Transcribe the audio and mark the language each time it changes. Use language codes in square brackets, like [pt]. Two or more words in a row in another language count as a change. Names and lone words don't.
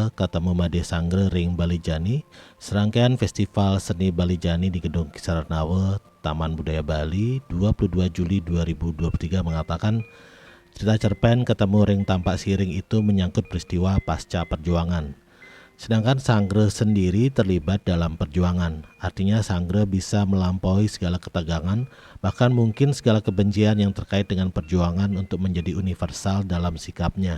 [id] Ketemu Made Sangre Ring Balijani, serangkaian festival seni Balijani di Gedung Kisarnawa, Taman Budaya Bali, 22 Juli 2023 mengatakan cerita cerpen Ketemu Ring Tampak Siring itu menyangkut peristiwa pasca perjuangan. Sedangkan Sangre sendiri terlibat dalam perjuangan, artinya Sangre bisa melampaui segala ketegangan, bahkan mungkin segala kebencian yang terkait dengan perjuangan untuk menjadi universal dalam sikapnya.